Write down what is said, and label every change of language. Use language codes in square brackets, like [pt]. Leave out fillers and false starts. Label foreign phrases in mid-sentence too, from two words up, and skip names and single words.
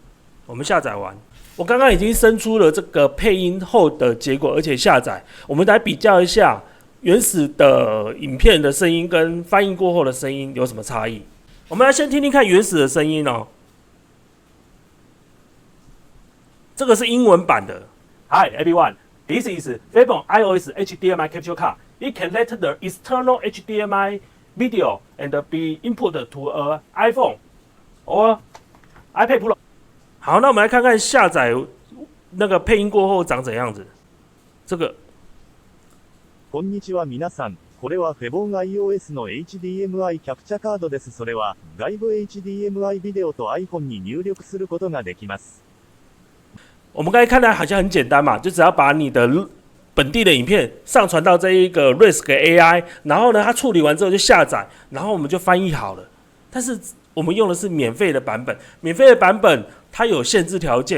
[zh] 我们下载完，我刚刚已经生出了这个配音后的结果，而且下载。我们来比较一下原始的影片的声音跟翻译过后的声音有什么差异。我们来先听听看原始的声音哦。这个是英文版的。 [en] Hi everyone.This is Fabon iOS HDMI Capture Card. It can let the external HDMI video and be input to an iPhone or iPad Pro. [zh] 好，那我们来看看下载那个配音过后长怎样子。这个。 [ja] こんにちは皆さん。これは Fabon iOS の HDMI キャプチャカードです。それは外部 HDMI ビデオと iPhone に入力することができます。 [zh] 我们刚才看来好像很简单嘛，就只要把你的本地的影片上传到这一个 Risk AI， 然后呢，它处理完之后就下载，然后我们就翻译好了。但是我们用的是免费的版本，免费的版本它有限制条件。